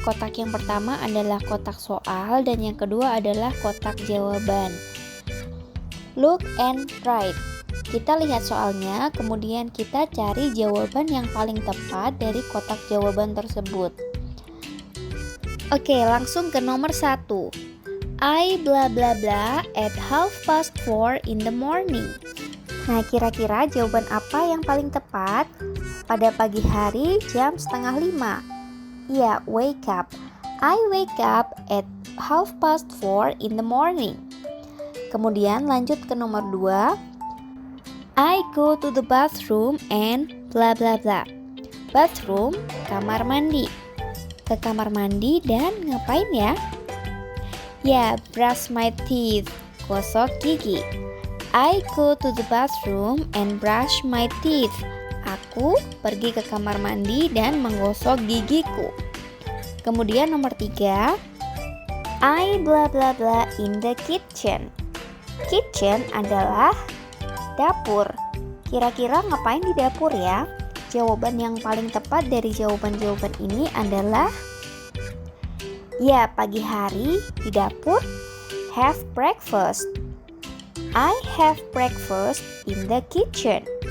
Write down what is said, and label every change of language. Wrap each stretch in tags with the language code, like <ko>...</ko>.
<id>Kotak yang pertama adalah kotak soal dan yang kedua adalah kotak jawaban.</id> <en>Look and write.</en> <id>Kita lihat soalnya, kemudian kita cari jawaban yang paling tepat dari kotak jawaban tersebut. Oke, langsung ke nomor 1.</id> <en>I bla bla bla at 4:30 in the morning.</en> <id>Nah, kira-kira jawaban apa yang paling tepat? Pada pagi hari jam 4:30.</id> <en>Ya, wake up. I wake up at 4:30 in the morning.</en> <id>Kemudian lanjut ke nomor 2.</id> <en>I go to the bathroom and bla bla bla.</en> <id>Bathroom, kamar mandi. Ke kamar mandi dan ngapain ya?</id> <en>Ya, brush my teeth,</en> <id>gosok gigi.</id> <en>I go to the bathroom and brush my teeth.</en> <id>Aku pergi ke kamar mandi dan menggosok gigiku. Kemudian nomor 3.</id> <en>I bla bla bla in the kitchen.</en> <id>Kitchen adalah dapur. Kira-kira ngapain di dapur ya? Jawaban yang paling tepat dari jawaban-jawaban ini adalah ya, pagi hari di dapur.</id> <en>Have breakfast. I have breakfast in the kitchen.</en>